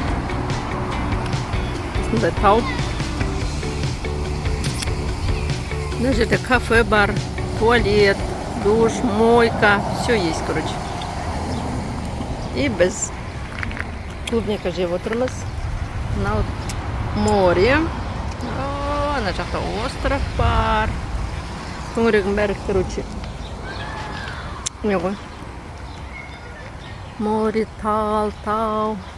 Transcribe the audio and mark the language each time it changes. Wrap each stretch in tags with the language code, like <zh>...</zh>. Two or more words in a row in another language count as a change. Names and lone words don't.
<kk>Осындай тау. Мына жерде кафе бар,</kk> <ru>туалет, душ, мойка, все есть, короче.</ru> <kk>И біз клубника жеп отырмыз. Мынау море. Ана жақта остров бар. Төңірегім бәрі, короче. Не ғой? Море, тау.</kk>